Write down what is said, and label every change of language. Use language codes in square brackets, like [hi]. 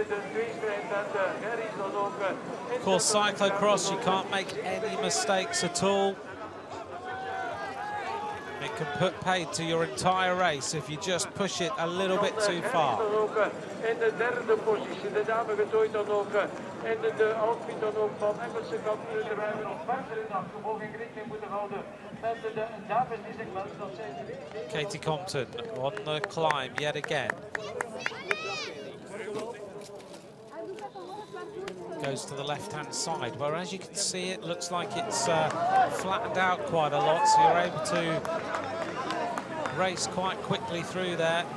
[en] Of course, cyclo-cross, you can't make any mistakes at all. It can put paid to your entire race if you just push it a little bit too far. [nl] In de 3e positie, de dame getooid dan ook en de outfit dan ook van Engelse kampioen, terwijl we nog verder in de achtervolging rekening moeten houden met de dames die zich melden dat zij... [en] Katie Compton on the climb yet again. Goes to the left-hand side, where as you can see it looks like it's flattened out quite a lot, so you're able to race quite quickly through there.